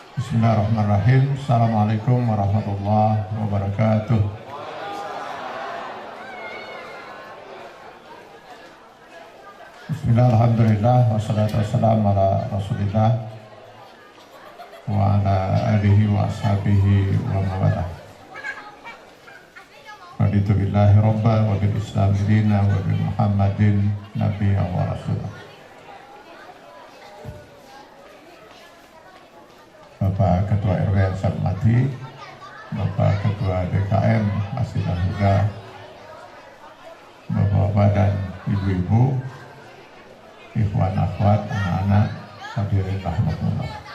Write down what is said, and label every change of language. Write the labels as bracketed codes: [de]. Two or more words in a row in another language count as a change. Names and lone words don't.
[ar] Bismillahirrahmanirrahim. السلام عليكم ورحمة الله وبركاته. بسم الله، الحمد لله، والصلاة والسلام على رسول الله وعلى آله وأصحابه ومن والاه. رضيت بالله ربا وبالإسلام دينا وبمحمد نبيا ورسولا. [id] Bapak Ketua RW yang saya hormati, Bapak Ketua DKM Masjid Al-Huda, Bapak-bapak dan ibu-ibu, [ar] إخوان أخوات, [id] anak-anak, [ar] حاضرين رحمة الله.